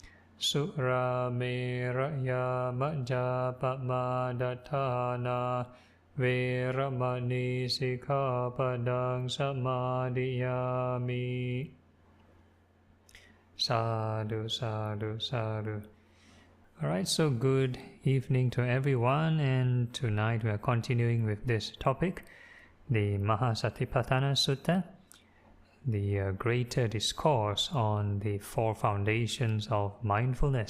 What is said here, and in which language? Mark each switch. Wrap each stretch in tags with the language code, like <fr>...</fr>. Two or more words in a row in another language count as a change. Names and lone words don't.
<pi>Surameraya majjapamadaṭṭhāna veramani sikkhapaddaṃ samadhiyāmi. Sadhu, sadhu, sadhu.</pi> <en>Alright, so good evening to everyone, and tonight we are continuing with this topic, the Maha Satipatthana Sutta, the greater discourse on the 4 foundations of mindfulness.</en>